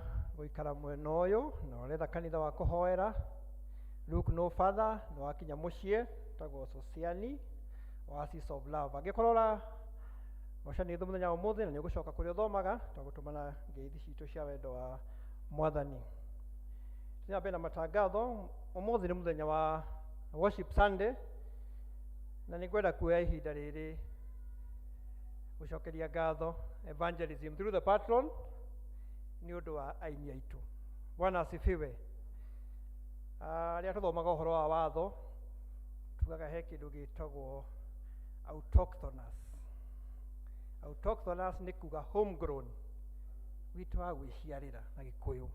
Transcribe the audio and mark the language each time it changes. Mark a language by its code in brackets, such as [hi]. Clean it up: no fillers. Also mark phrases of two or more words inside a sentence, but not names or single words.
[ki] gũikara mwena ũyũ na ũretha kanitha wa kũhoera [en] look no further [ki] nĩ wakinya mũciĩ tagwo Sociani Oasis of Love. Angĩkorwo ũracokanĩrĩirie mũthenya wa ũmũthĩ na nĩ ũgũcoka kũrĩa ũthomaga twagũtũmana ngeithi citũ cia wendo wa Mwathani. Tena mbere na matangatho ũmũthĩ nĩ mũthenya wa [en] worship Sunday [ki] na nĩ ngwenda kuoya ihinda rĩrĩ gũcokeria ngatho [en] evangelism through the patron [ki] nĩ ũndũ wa aini aitũ. [sw] Bwana asifiwe. [ki] Rĩrĩa tũthomaga ũhoro wa watho tugaga he kĩndũ gĩtagwo autochthonous. Autochthonous nĩ kuga homegrown witũ wa gwĩciarĩra na Gĩkũyũ.